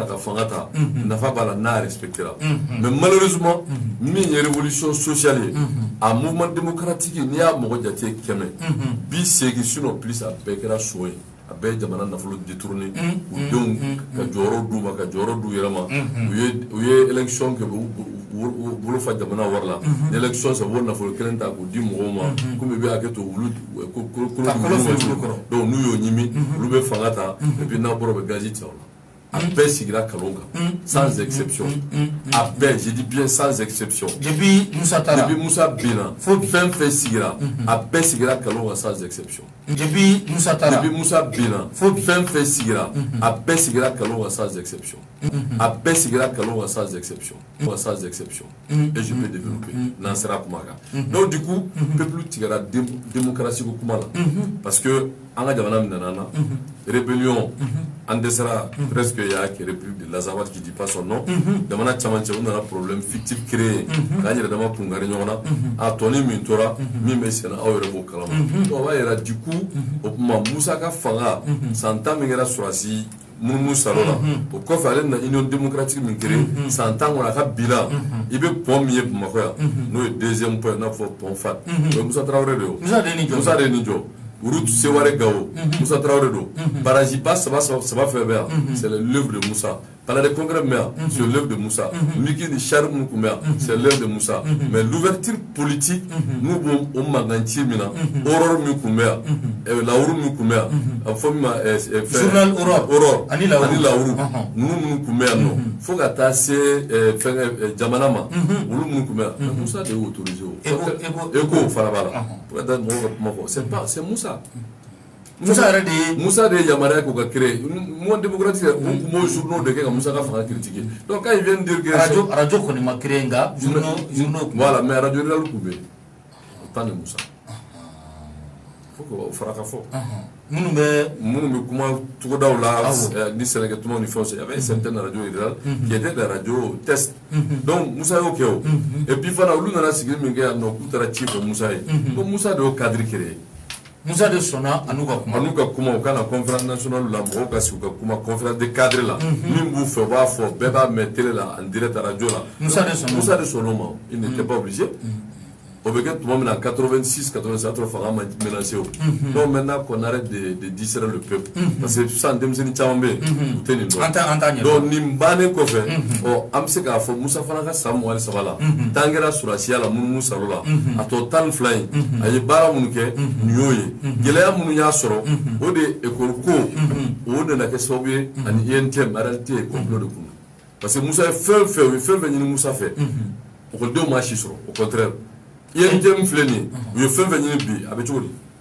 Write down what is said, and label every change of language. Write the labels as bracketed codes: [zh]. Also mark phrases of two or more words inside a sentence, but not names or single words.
[bm] ka fanga ta nafa b'a la n'a respectera [fr] mais malheureusement [bm] min ye [fr] révolution sociale [bm] ye a [fr] mouvement démocratique [bm] n'i y'a mɔgɔ jate 100 bi segin [fr] sinon plus [bm] a bɛɛ kɛra so ye a bɛɛ ye jamana nafolo détourné u denw ka jɔyɔrɔ d'u ma ka jɔyɔrɔ d'u yɛrɛ ma u ye élection kɛ bolo fa jamana wari la ni élection sɛ o nafolo kelen ta k'o di mɔgɔw ma komi i bɛ hakɛ to wulu donc n'u y'o ɲimi olu bɛ fanga ta [fr] et puis [bm] n'a bɔra u bɛ gazi cɛ o la a bɛɛ sigira kalon kan [fr] sans exception [bm] a bɛɛ [fr] je dis bien sans exception [bm] depuis Musa binna fɛn fɛn sigira a bɛɛ sigira kalon kan [fr] sans exception [bm] depuis Musa binna fɛn fɛn sigira a bɛɛ sigira kalon kan [fr] sans exception [bm] a bɛɛ sigira kalon kan [fr] sans exception et je peux développer [bm] n'an sera kuma kan [fr] donc du coup peuple [bm] tigɛra démocratie ko kuma la [fr] parce que [bm] an ka jamana min nana na rébellion an dɛsɛra presque y'a kɛ [fr] république de l'Azawad qui dit pas son nom [bm] jamana caman cɛ u nana [fr] problème fictif créé [bm] k'an yɛrɛ dama kungari ɲɔgɔn na a tɔni min tora min bɛ senna aw yɛrɛ b'o kalama donc o b'a yira du coup o kuma Musa ka fanga san 10 min kɛra sɔrɔdasi munumunu salo la o kɔfɛ ale na [fr] union démocratique [bm] min créé san 10 kɔnɔ a ka bilan i bɛ pont min ye Bamakɔ yan n'o ye [fr] deuxième point [bm] i n'a fɔ pont FAT o ye Musa Traoré de ye Musa de ye nin jɔ route Seware Gao Musa Traoré do barrage ba saba fɛn bɛ yan [fr] c'est l'œuvre de Musa palais de congrès [bm] bɛ yan [fr] c'est l'œuvre de Musa [bm] miki ni char minnu kun bɛ yan [fr] c'est l'œuvre de Musa mais l'ouverture politique [bm] n'u b'o o mankan ci min na horreur min kun bɛ yan lawuru min kun bɛ yan a fɔ min ma journal horreur ani lawuru ninnu kun bɛ yan nɔ fo ka taa se fɛn jamana ma olu minnu kun bɛ yan Musa de y'o autorisé o Eko fana b'a la pour ka taa mɔgɔw ka kuma fɔ c'est Musa Musa de ye yamaruya k'o ka [fr] créé mouvement démocratique [bm] o kun b'o journaux de kɛ ka Musa ka fanga critiquer [fr] donc quand il vient de dire que [bm] radio kɔni ma créé nka journaux [fr] voilà mais radio rural [bm] kun bɛ yen o [fr] temps de Musa faut que [bm] o fara ka fɔ minnu bɛ kuma togodaw la ni sɛnɛkɛtumaw ni fɛnw [fr] il y avait certaines radios rurales qui étaient des radios test [bm] donc Musa y'o kɛ o [fr] et puis [bm] fana olu nana sigi min kɛ yan nɔ k'u taara ci fɔ Musa ye donc Musa de y'o [fr] cadre créé [bm] Musa de sɔnna a n'u ka kuma u kana [fr] conférence nationale [bm] la mɔgɔw ka sigi u ka kuma [fr] conférence de cadre [bm] la min b'u fɛ u b'a fɔ bɛɛ b'a mɛn télé la [fr] en direct radio [bm] la Musa de sɔnna o ma [fr] il n'était pas obligé [bm] o bɛ kɛ tuma min na 86 87 fanga ma menacé o [fr] donc maintenant qu'on arrête de distraire le peuple parce que [bm] sisan denmisɛnnin caman bɛ yen u tɛ nin dɔn donc nin bannen kɔfɛ an bɛ se k'a fɔ Musa fana ka san 23 la tan kɛra sɔrɔdasiya la munumunu salo la a tɔ 12 in a ye baara minnu kɛ nin y'o ye gɛlɛya minnu y'a sɔrɔ o de ye école ko o nana kɛ sababu ye ani INTM RLT complot de kun parce que Musa ye fɛn fɛn u ye fɛn fɛn ɲini Musa fɛ ekɔlidenw m'a si sɔrɔ [fr] au contraire [bm] INTM filɛ nin ye u ye fɛn fɛn ɲini bi a bɛ cogo di